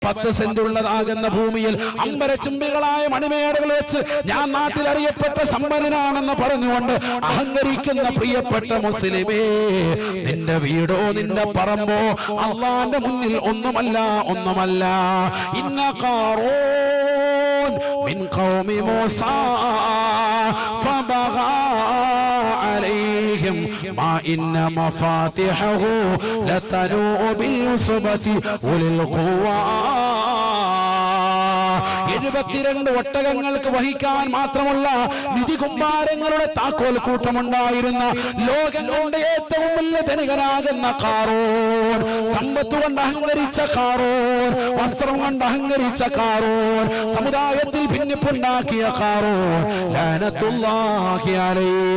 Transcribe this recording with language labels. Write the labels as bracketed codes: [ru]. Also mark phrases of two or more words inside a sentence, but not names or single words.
[ml] 10 സെന്റ് ഉള്ളതാകുന്ന ഭൂമിയിൽ അമ്പരച്ചുംബികളായ മണിമേടകൾ വെച്ച് ഞാൻ നാട്ടിൽ അറിയപ്പെട്ട സമ്പന്നനാണെന്ന് പറഞ്ഞുകൊണ്ട് അഹങ്കരിക്കുന്ന പ്രിയപ്പെട്ട മുസ്ലിമേ, നിന്റെ വീടോ നിന്റെ പറമ്പോ അല്ലാഹുവിന്റെ മുന്നിൽ ഒന്നുമല്ല. [ar] إن قارون من قوم موسى فبغى عليهم ما إن مفاتحه لتنوء بالعصبة أولي القوى. [ml] 72 ഒട്ടകങ്ങൾക്ക് വഹിക്കാൻ മാത്രമുള്ള നിധി കുമ്പാരങ്ങളുടെ താക്കോൽ കൂട്ടമുണ്ടായിരുന്ന ലോകം കൊണ്ട് ഏറ്റവും വലിയ ധനികനാകുന്ന ഖാറൂൻ, സമ്പത്ത് കൊണ്ട് അഹങ്കരിച്ച ഖാറൂൻ, വസ്ത്രം കൊണ്ട് അഹങ്കരിച്ച ഖാറൂൻ, സമുദായത്തിൽ ഭിന്നിപ്പുണ്ടാക്കിയ ഖാറൂൻ [ar] لعنة الله عليه.